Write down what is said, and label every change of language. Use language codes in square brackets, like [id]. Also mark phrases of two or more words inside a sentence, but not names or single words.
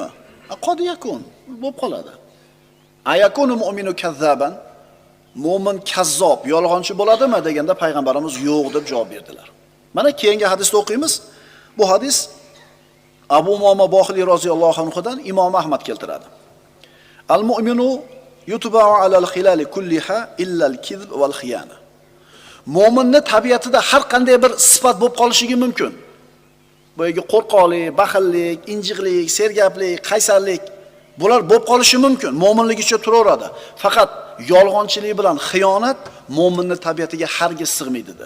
[ar] قد يكون, [uz] bo'lib qoladi. [ar] أيكون المؤمن كذابا? [uz] Mo'min kazzob, yolg'onchi bo'ladimi deganda payg'ambarimiz yo'q deb javob berdilar. Mana keyingi hadisda o'qiymiz. Bu hadis Abu Umoma Bohili roziyallohu anhudan Imom Ahmad keltiradi. [ar] المؤمن يطبع على الخلال كلها إلا الكذب والخيانة. [uz] Mo'minning tabiatida har qanday bir sifat bo'lib qolishligi mumkin. Boyagi qo'rqoqlik, baxillik, injiqlik, sergaplik, qaysarlik bular bo'lib qolishi mumkin. Mo'minligicha turaveradi. Faqat yolg'onchilik bilan xiyonat mo'minning tabiatiga hargiz sig'maydi dedi.